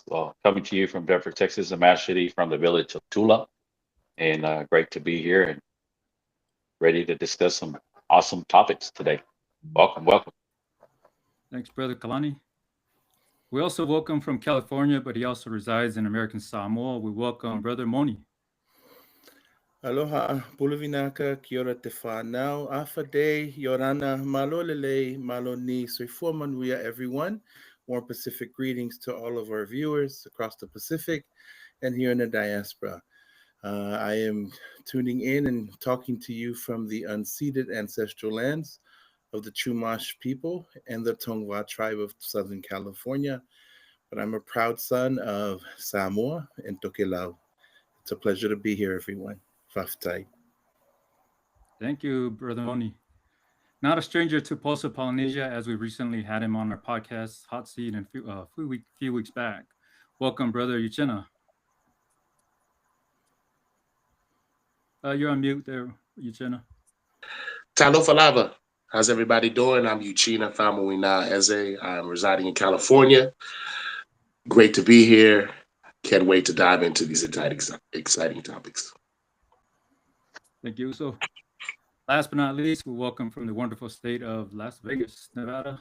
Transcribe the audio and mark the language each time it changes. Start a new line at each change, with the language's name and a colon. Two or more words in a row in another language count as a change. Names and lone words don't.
English: Well, coming to you from Bedford, Texas. I'm actually from the village of Tula, and great to be here and ready to discuss some awesome topics today. Welcome, welcome. Thanks, Brother Kalani. We also welcome from California, but he also resides in American Samoa. We welcome Brother Moni.
Māori: Aloha, Bulavinaka, Kia ora te whānau, Awhadei, Yorana, Malolele, Maloni, Soifuamanuia,
English: everyone. Warm Pacific greetings to all of our viewers across the Pacific and here in the diaspora. I am tuning in and talking to you from the unceded ancestral lands of the Chumash people and the Tongva tribe of Southern California. But I'm a proud son of Samoa and Tokelau. It's a pleasure to be here, everyone. Faftai. Thank you, Brother Moni. Not a stranger to Pulse of Polynesia, as we recently had him on our podcast, Hot Seat, and few weeks back. Welcome, Brother Uchenna. You're on mute there, Uchenna.
Samoan: Talofa lava.
English: How's everybody doing? I'm Uchina Famawina Eze. I'm residing in California. Great to be here. Can't wait to dive into these exciting topics. Thank you. So, last but not least, we welcome from the wonderful state of Las Vegas, Nevada.